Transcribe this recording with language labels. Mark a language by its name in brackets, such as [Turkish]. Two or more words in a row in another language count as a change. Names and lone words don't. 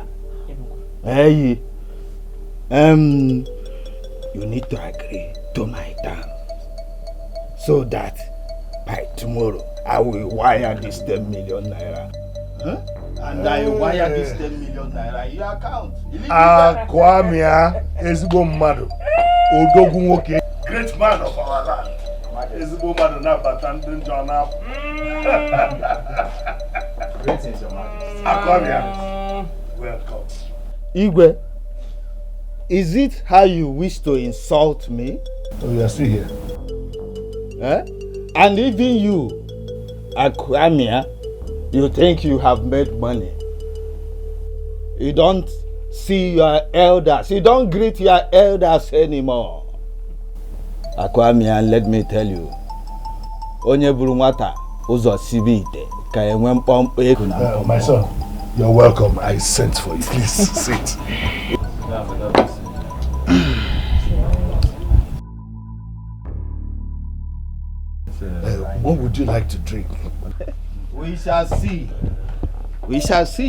[English] Hey, you need to agree to my terms so that by tomorrow I will wire this 10 million naira. And I wire this 10 million naira in your account. [Igbo] Kwamia ezigbo mmadụ. Odogwu nwoke. [English] Great man of our land. [Igbo] Ezigbo mmadụ na-abata ndị njọ na-apụ. [English] Greetings, Your Majesty. Kwamia, welcome. Igwe, is it how you wish to insult me? Oh, you are still here. And even you, Akwamia, you think you have made money. You don't see your elders. You don't greet your elders anymore. Akwamia, let me tell you. [Igbo] Onye buru nwata ụzọ sibe ite ka enwe mkpọmkpọ ego na mkpọmkpọ. [English] My son, you're welcome. I sent for you. Please sit. What would you like to drink? We shall see. We shall see.